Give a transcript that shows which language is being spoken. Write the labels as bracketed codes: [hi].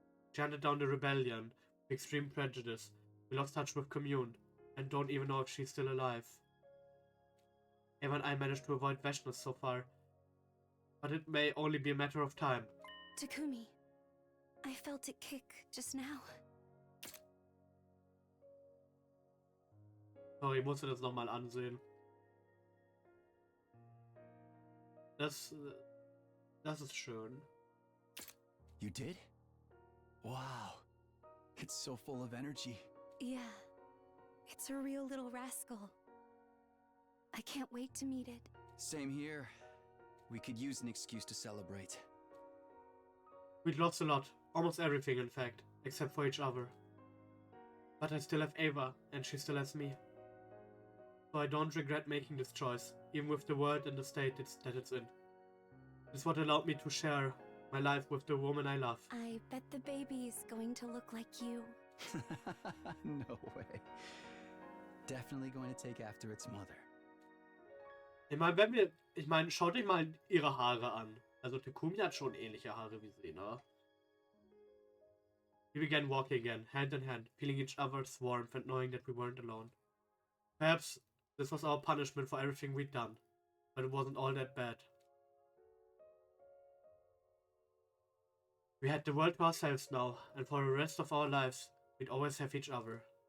[en] She hunted down the rebellion with extreme prejudice. We lost touch with Commune, and don't even know if she's still alive. Eva and I managed to avoid Vashna so far, but it may only be a matter of time. Takumi, I felt it kick just now. [de] So, ich musste das nochmal ansehen. Das ist schön. [en] You did? Wow. It's so full of energy. Yeah, it's a real little rascal. I can't wait to meet it. Same here. We could use an excuse to celebrate. We'd lost a lot. Almost everything, in fact. Except for each other. But I still have Eva, and she still has me. So I don't regret making this choice, even with the world and the state that it's in. It's what allowed me to share my life with the woman I love. I bet the baby's going to look like you. No way. Definitely going to take after its mother. [de] Ich meine, schaut euch mal ihre Haare an. Also Takumi hat schon ähnliche Haare wie sie, ne? [en] We began walking again, hand in hand, feeling each other's warmth and knowing that we weren't alone. Perhaps this was our punishment for everything we'd done, but it wasn't all that bad. We had the world to ourselves now, and for the rest of our lives, we'd always have each other.